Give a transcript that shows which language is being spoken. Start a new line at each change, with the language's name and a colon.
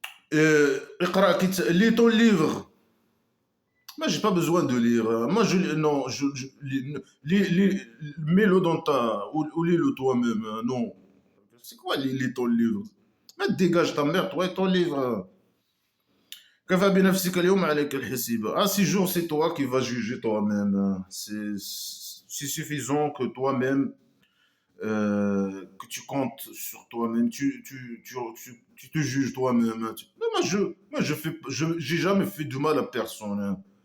French: Lis ton livre. Moi, j'ai pas besoin de lire, hein. Moi, non, mets-le dans ou lis-le toi-même, hein. Non. C'est quoi lis ton livre? Mais dégage ta mère, toi et ton livre, hein.
Arabic: كفى بنفسك اليوم عليك الحسيبة.
French: Ah, ce jour, c'est toi qui vas juger toi-même, hein. C'est suffisant que toi-même, que tu comptes sur toi-même, tu te juges toi-même, hein. Non, j'ai jamais fait du mal à personne, hein.